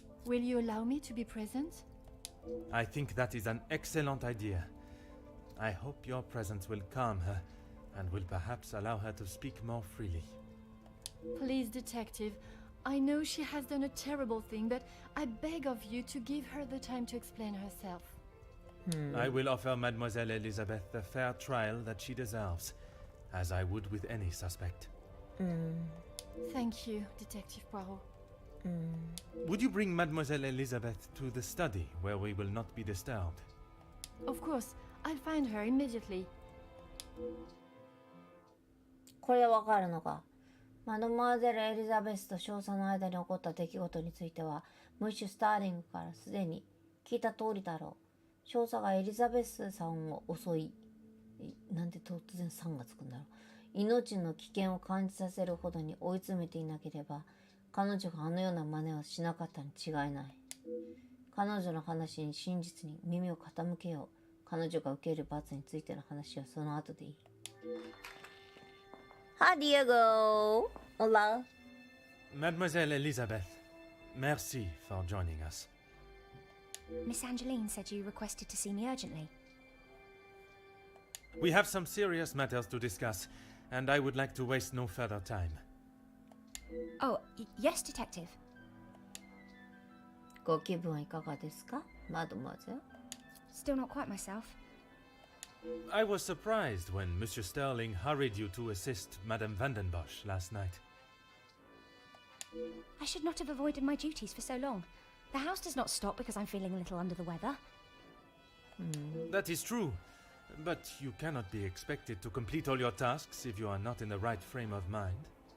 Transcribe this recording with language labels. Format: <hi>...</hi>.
<en>Will you allow me to be present? I think that is an excellent idea. I hope your presence will calm her and will perhaps allow her to speak more freely. Please, Detective, I know she has done a terrible thing, but I beg of you to give her the time to explain herself. I will offer Mademoiselle Elizabeth the fair trial that she deserves, as I would with any suspect. Thank you, Detective Poirot. Would you bring Mademoiselle Elizabeth to the study, where we will not be disturbed? Of course, I'll find her immediately.</en> <ja>これわかるのか。マドモアゼル・エリザベスと少佐の間に起こった出来事については、ムッシュ・スターリングからすでに聞いた通りだろう。少佐がエリザベスさんを襲い、なんで突然さんがつくんだろう。命の危険を感じさせるほどに追い詰めていなければ、彼女があのような真似をしなかったに違いない。彼女の話に真実に耳を傾けよう。彼女が受ける罰についての話はその後でいい。</ja> <en>Hi Diego!</en> <es>Hola!</es> <en>Mademoiselle Elizabeth,</en> <fr>merci</fr> <en>for joining us. Miss Angeline said you requested to see me urgently. We have some serious matters to discuss, and I would like to waste no further time. Oh, yes, Detective.</en> <ja>ご気分はいかがですか、マドモアゼル?</ja> <en>Still not quite myself. I was surprised when Monsieur Sterling hurried you to assist Madame Vandenbosch last night. I should not have avoided my duties for so long. The house does not stop because I'm feeling a little under the weather. That is true, but you cannot be expected to complete all your tasks if you are not in the right frame of mind.</en>